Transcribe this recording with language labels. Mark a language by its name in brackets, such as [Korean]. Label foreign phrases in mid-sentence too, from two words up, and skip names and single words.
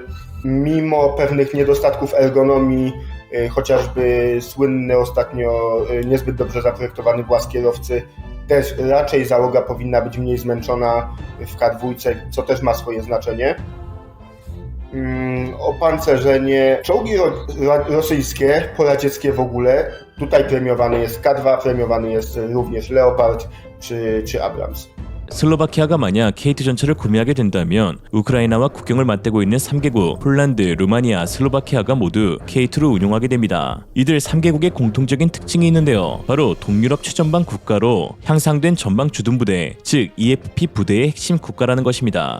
[Polish] Mimo pewnych niedostatków ergonomii, chociażby słynny ostatnio niezbyt dobrze zaprojektowany włas kierowcy, też raczej załoga powinna być mniej zmęczona w K2, co też ma swoje znaczenie. Opancerzenie, czołgi rosyjskie, poradzieckie w ogóle, tutaj premiowany jest K2, premiowany jest również Leopard czy Abrams. [Korean] 슬로바키아가 만약 K2 전차를 구매하게 된다면 우크라이나와 국경을 맞대고 있는 3개국 폴란드, 루마니아, 슬로바키아가 모두 K2를 운용하게 됩니다. 이들 3개국의 공통적인 특징이 있는데요. 바로 동유럽 최전방 국가로 향상된 전방 주둔부대, 즉 EFP 부대의 핵심 국가라는 것입니다.